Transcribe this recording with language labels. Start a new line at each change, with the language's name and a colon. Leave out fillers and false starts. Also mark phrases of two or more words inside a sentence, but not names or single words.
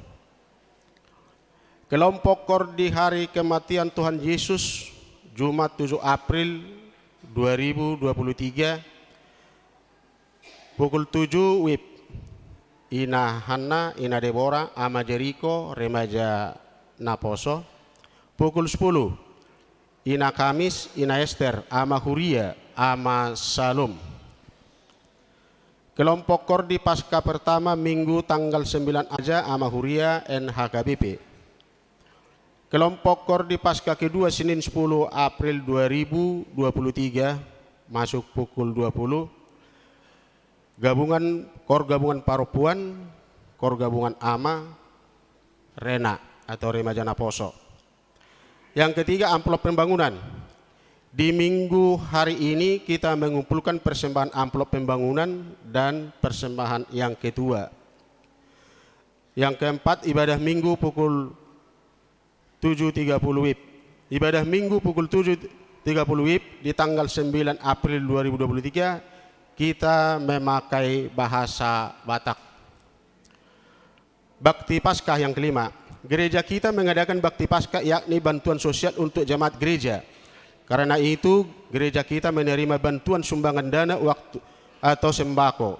Indonesian: Kelompok KOR di hari kematian Tuhan Yesus Jumat 7 April 2023 pukul 7 WIB Ina Hanna, Ina Deborah, Ama Jeriko, Remaja Naposo. Pukul 10 Ina Kamis, Ina Ester, Ama Huria, Ama Salum. Kelompok KOR di Pasca pertama Minggu tanggal 9 aja Ama Huria NHKBP. Kelompok KOR di Pasca kedua Senin 10 April 2023 masuk pukul 20. KOR Gabungan Paropuan, KOR Gabungan Ama, Rena atau Remajana Poso. Yang ketiga, amplop pembangunan. Di minggu hari ini kita mengumpulkan persembahan amplop pembangunan dan persembahan yang kedua. Yang keempat, ibadah minggu pukul 7.30 WIB. Ibadah minggu pukul 7.30 WIB di tanggal 9 April 2023 kita memakai bahasa Batak. Bakti Paskah yang kelima. Gereja kita mengadakan Bakti Paskah yakni bantuan sosial untuk jemaat gereja. Karena itu gereja kita menerima bantuan sumbangan dana waktu atau sembako.